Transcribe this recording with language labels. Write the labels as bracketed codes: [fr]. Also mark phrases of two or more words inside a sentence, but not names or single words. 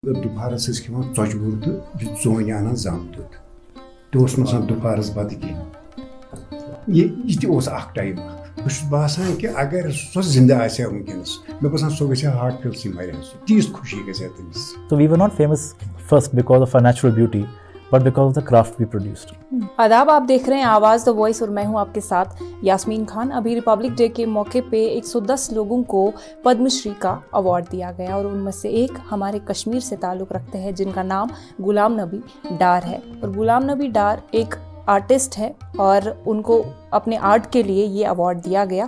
[ks] دُپہرس ٲسۍ کھٮ۪وان ژۄچہِ تہٕ بیٚیہِ ژوٗنٛٹھۍ انان زامہٕ دۄد تہِ اوس نہٕ آسان دُپہرس بتہٕ کینٛہہ یہِ تہِ اوس اکھ ٹایم اکھ بہٕ چھُس باسان کہِ اگر سۄ زِندٕ آسہِ ہا وٕنکٮ۪نس مےٚ باسان سۄ گژھِ ہا [en] heart fail [ks] سٕے مرِ ہا سۄ تیٖژ خوشی گژھِ ہا تٔمِس. [en] So we were not famous first because of our natural beauty, but because of the craft we produced. [hi] आदाब, आप देख रहे हैं आवाज़ द वॉइस और मैं हूं आपके साथ यास्मीन खान. अभी रिपब्लिक डे के मौके पे 110 लोगों को पद्मश्री का अवार्ड दिया गया और उनमें से एक हमारे कश्मीर से ताल्लुक़ रखते हैं जिनका नाम गुलाम नबी डार है. और गुलाम नबी डार एक आर्टिस्ट है और उनको अपने आर्ट के लिए ये अवार्ड दिया गया.